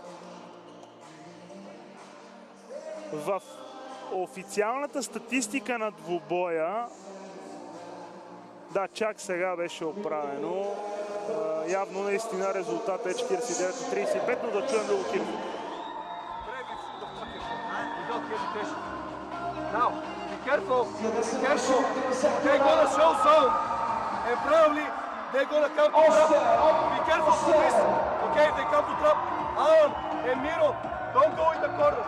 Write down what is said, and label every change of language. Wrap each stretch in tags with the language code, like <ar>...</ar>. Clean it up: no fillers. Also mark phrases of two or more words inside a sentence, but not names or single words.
<bg>В официалната статистика на двубоя, да, чак сега беше оправено. Явно наистина резултата е 49 на 35, но да чуем Белокиров.</bg> <en>Be careful, be careful. They're gonna show zone, and probably they're gonna come to trap. Be careful for this. Okay, if they come to trap, Alan and Miro, don't go in the corners.</en>